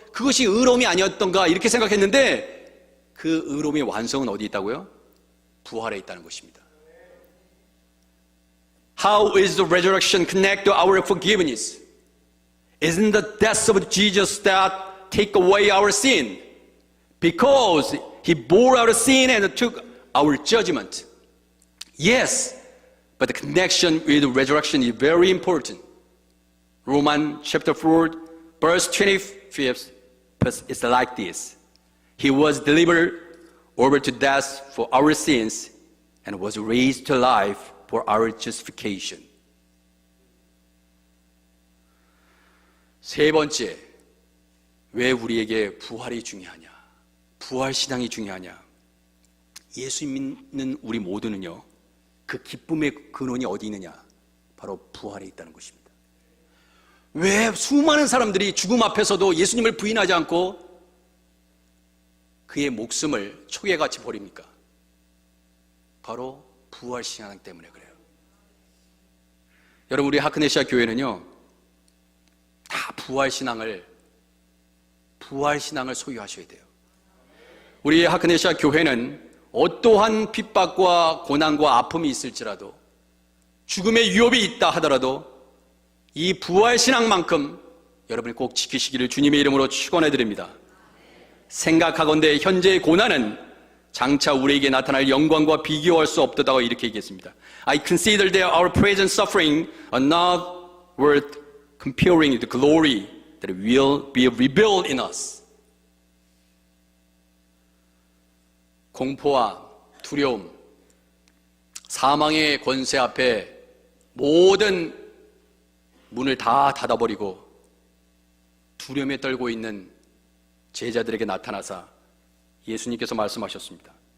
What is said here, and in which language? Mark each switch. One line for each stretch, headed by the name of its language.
Korean: 그것이 의로움이 아니었던가 이렇게 생각했는데 그 의로움의 완성은 어디 있다고요? 부활에 있다는 것입니다.
English: How is the resurrection connect to our forgiveness? Isn't the death of Jesus that take away our sin? Because He bore our sin and took our judgment. Yes, but the connection with the resurrection is very important. Romans chapter 4, verse 25, it's like this. He was delivered over to death for our sins and was raised to life for our justification.
Korean: 세 번째, 왜 우리에게 부활이 중요하냐? 부활 신앙이 중요하냐? 예수 믿는 우리 모두는요, 그 기쁨의 근원이 어디 있느냐? 바로 부활에 있다는 것입니다. 왜 수많은 사람들이 죽음 앞에서도 예수님을 부인하지 않고 그의 목숨을 초계같이 버립니까? 바로 부활 신앙 때문에 그래요. 여러분, 우리 하크네시아 교회는요, 다 부활 신앙을 소유하셔야 돼요. 우리 하크네시아 교회는 어떠한 핍박과 고난과 아픔이 있을지라도, 죽음의 위협이 있다 하더라도 이 부활 신앙만큼 여러분이 꼭 지키시기를 주님의 이름으로 축원해 드립니다. 생각하건대 현재의 고난은 장차 우리에게 나타날 영광과 비교할 수 없다고 이렇게 얘기했습니다.
English: I consider that our present suffering are not worth comparing the glory that will be revealed in us.
Korean: 공포와 두려움, 사망의 권세 앞에 모든 문을 다 닫아버리고 두려움에 떨고 있는 제자들에게 나타나사 예수님께서 말씀하셨습니다.